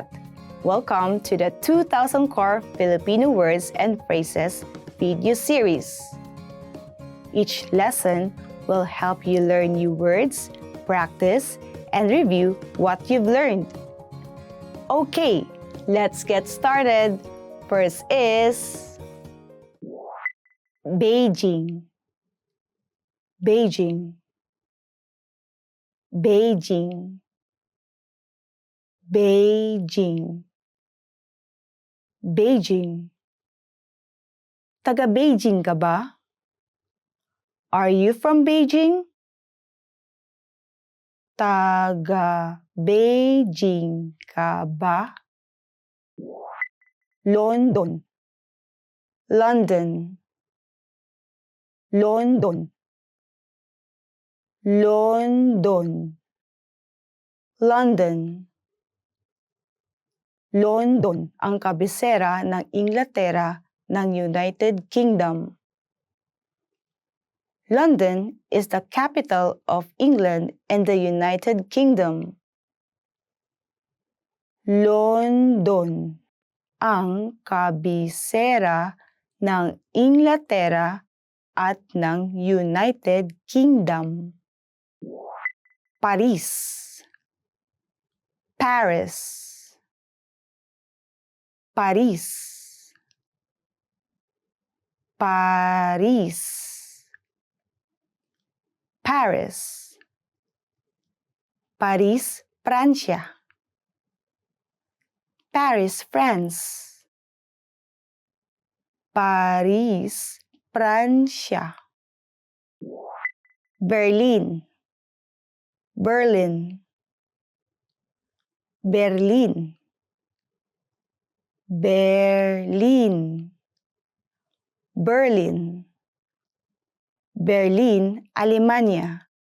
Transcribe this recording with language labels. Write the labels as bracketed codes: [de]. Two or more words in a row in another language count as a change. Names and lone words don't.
[en] Welcome to the 2000 Core Filipino Words and Phrases video series. Each lesson will help you learn new words, practice, and review what you've learned. Okay, let's get started. First is Beijing. Beijing. Beijing. Beijing. Beijing. [tl] Taga Beijing ka ba? [en] Are you from Beijing? [tl] Taga Beijing ka ba? [en] London. London. London. London. [tl] London. London ang kabisera ng Inglaterra ng United Kingdom. [en] London is the capital of England and the United Kingdom. [tl] London ang kabisera ng Inglaterra at ng United Kingdom. Paris. Paris. Paris. Paris. Paris. Paris, Francia. [en] Paris, France. Paris, Francia. [tl] Berlin. Berlin. Berlin. Berlin. Berlin. Berlin, Alemania.